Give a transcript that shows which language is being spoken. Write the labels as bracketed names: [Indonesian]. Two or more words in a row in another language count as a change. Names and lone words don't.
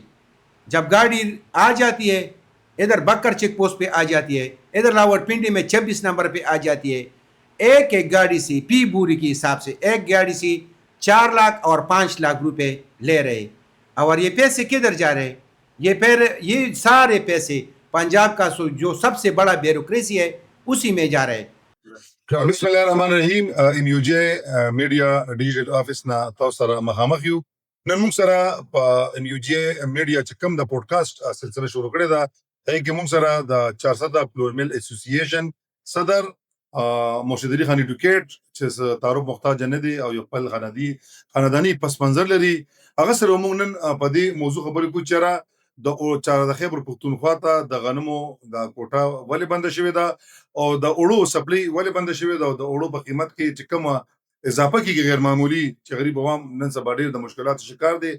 [Urdu] جب گاڑی آ جاتی ہے ادھر بکر چیک پوسٹ پہ آ جاتی ہے, ادھر راول پنڈی میں 26 نمبر پہ آ جاتی ہے, ایک ایک گاڑی سے پی بوری کے حساب سے ایک گاڑی سے 4 لاکھ اور 5 لاکھ روپے لے رہے. اور یہ پیسے کدھر جا رہے؟ یہ سارے پیسے پنجاب کا جو سب سے بڑا بیوروکریسی ہے اسی میں جا رہے. [Arabic] بسم الله الرحمن الرحیم. [Pashto] ام یو جے میډیا ډیجیټل آفیس نه تاسو سره مخامخ یو. نن موږ سره په ام یو جے میډیا چې کوم د پودکاسټ سلسله شروع کړې ده هغې کې موږ سره د 400 پلورمل اسوسییشن صدر مرشد علي خان ایډوکیټ چې تعارف محتاج نه دی او یو خپل خانداني پس منظر لري هغه سره موږ نن په دې موضوع خبرې کوو چې را د خیبر پښتونخوا ته د غنمو د کوټه ولې بنده شوې ده او د اوړو سپلای ولې بنده شوې ده او د اوړو په قیمت کې چې کومه اضافه کیږي غیر معمولی چې غریب عوام نن سبا ډېر د مشکلاتو شکار دي.